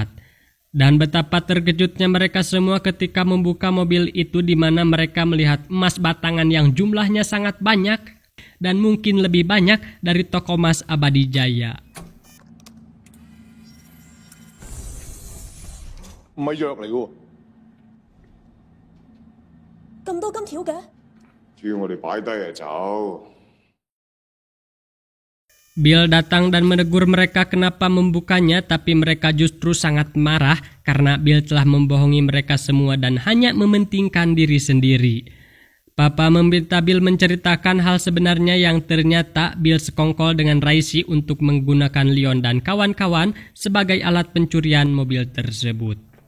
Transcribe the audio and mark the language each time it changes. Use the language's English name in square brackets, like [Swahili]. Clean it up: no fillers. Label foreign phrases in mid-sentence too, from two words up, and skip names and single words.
[Indonesian] Dan betapa terkejutnya mereka semua ketika membuka mobil itu di mana mereka melihat emas batangan yang jumlahnya sangat banyak dan mungkin lebih banyak dari toko emas abadi jaya. [Cantonese] 唔係藥嚟嘅喎，咁多金條嘅？叫我哋擺低就走。 [Indonesian] Bill datang dan menegur mereka kenapa membukanya, tapi mereka justru sangat marah karena Bill telah membohongi mereka semua dan hanya mementingkan diri sendiri. Papa meminta Bill menceritakan hal sebenarnya yang ternyata Bill sekongkol dengan Raisi untuk menggunakan Leon dan kawan-kawan sebagai alat pencurian mobil tersebut.